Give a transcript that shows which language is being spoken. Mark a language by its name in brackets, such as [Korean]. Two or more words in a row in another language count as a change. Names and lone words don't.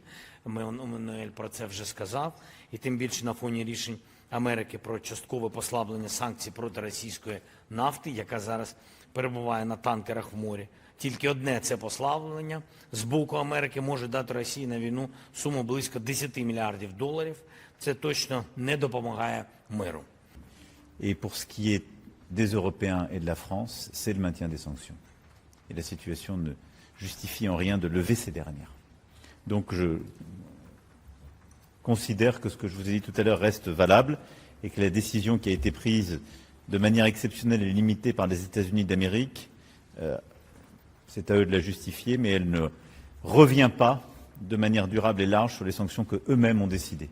[Ukrainian] Мануель про це вже сказав. І тим більше на фоні рішень Америки про часткове послаблення санкцій проти російської нафти, яка зараз перебуває на танкерах в морі. Тільки одне це послаблення з боку Америки може дати Росії на війну суму близько 10 мільярдів доларів. Це точно не допомагає миру. [French] Et pour ce qui est des Européens et de la France, c'est le maintien des sanctions. Et la situation ne justifie en rien de lever ces dernières. Donc je considère que ce que je vous ai dit tout à l'heure reste valable et que la décision qui a été prise de manière exceptionnelle et limitée par les États-Unis d'Amérique, c'est à eux de la justifier, mais elle ne revient pas de manière durable et large sur les sanctions qu'eux-mêmes ont décidées.